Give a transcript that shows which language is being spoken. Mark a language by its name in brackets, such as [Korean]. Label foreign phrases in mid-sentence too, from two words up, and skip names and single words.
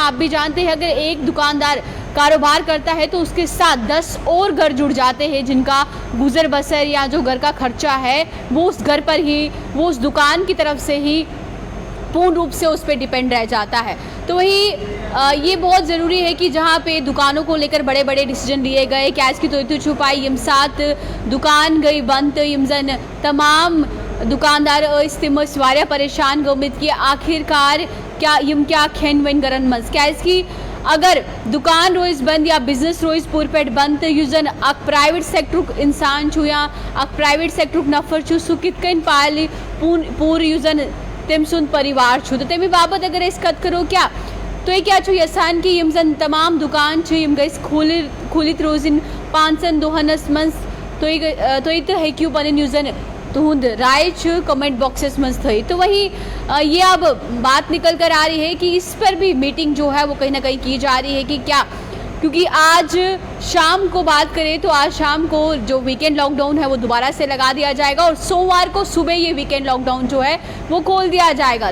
[Hindi] आप भी जानते हैं अगर एक दुकानदार कारोबार करता है तो उसके साथ 10 और घर जुड़ जाते हैं, जिनका गुजर बसर या जो घर का खर्चा है वो उस घर पर ही, वो उस दुकान की तरफ से ही पूर्ण रूप से उस पर डिपेंड रह जाता है। तो वही ये बहुत ज़रूरी है कि जहाँ पे दुकानों को लेकर बड़े बड़े डिसीजन लिए गए, [Kashmiri] कैश की तो छुपाई यम साथ दुकान गई बंद, यम जन तमाम दुकानदार इस्तेमस वारिया परेशान गमित कि आखिरकार क्या खेन वन गरन मज कैस की अगर दुकान रोज़ बंद या बिजनेस रोज़ पूर पेट बंद युजन अक [English] private sector [Kashmiri] इंसान छु या अक [English] private sector [Kashmiri] नफर छु सु कित कन पाल पूर युजन तम सुंद परिवार छु। तो तमी बाबत अगर इस कत करो क्या तो ये क्या छु यसान की यम जन तमाम दुकान छु यम गइस खुलित रोजिन 5 दोहनस मंस तो हेक्यू पन युजन तुहद राय छु [English] comment boxes [Kashmiri] में थी। [Hindi] तो वही ये अब बात निकल कर आ रही है कि इस पर भी मीटिंग जो है वो कहीं ना कहीं की जा रही है कि क्या, क्योंकि आज शाम को बात करें तो आज शाम को जो वीकेंड लॉकडाउन है वो दोबारा से लगा दिया जाएगा और सोमवार को सुबह ये वीकेंड लॉकडाउन जो है वो खोल दिया जाएगा।